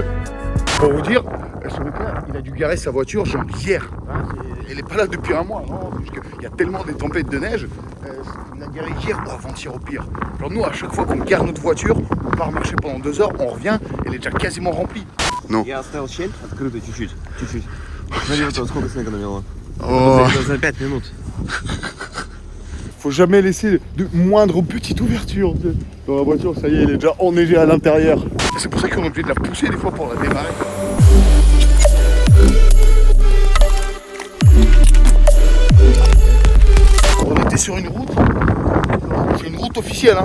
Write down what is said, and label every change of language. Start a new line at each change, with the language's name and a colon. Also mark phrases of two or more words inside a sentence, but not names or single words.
French: Pour vous dire, ce mec-là, il a dû garer sa voiture genre hier. Hein, elle n'est pas là depuis un mois, non, parce qu'il y a tellement des tempêtes de neige. Il a garé hier ou avant-hier au pire. Genre nous, à chaque fois qu'on gare notre voiture, on part marcher pendant 2 heures, on revient, elle est déjà quasiment remplie.
Russian: Я оставил щель открытой чуть-чуть. Смотри, вот сколько снега намело. Oh. За 5 минут.
French: Faut jamais laisser de moindre petite ouverture dans la voiture, ça y est, elle est déjà enneigée à l'intérieur. C'est pour ça qu'on est obligé de la pousser des fois pour la démarrer. On était sur une route, c'est une route officielle, hein.